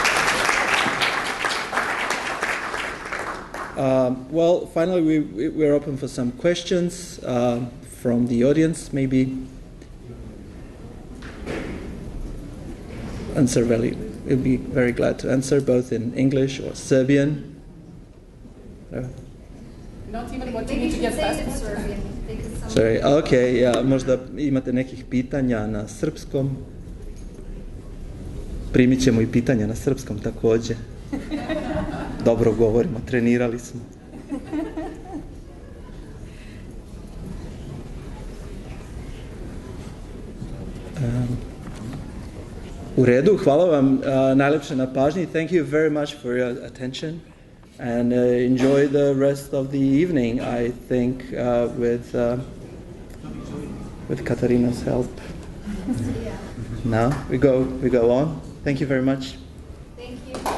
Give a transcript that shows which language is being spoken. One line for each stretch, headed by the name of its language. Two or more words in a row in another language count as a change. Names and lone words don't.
English: Well, finally, we're open for some questions from the audience, maybe. Answer Veli. We'll be very glad to answer, both in English or Serbian. Not even what you need to get passport. Sorry,
Serbian: okay, ja, možda imate nekih pitanja na srpskom.
Croatian: Primit ćemo i pitanja na srpskom također. Dobro govorimo, trenirali smo.
Serbian: U redu, hvala vam najlepše na pažnji.
English: Thank you very much for your attention. And enjoy the rest of the evening, I think, with Katarina's help. Now we go on. Thank you very much. Thank you.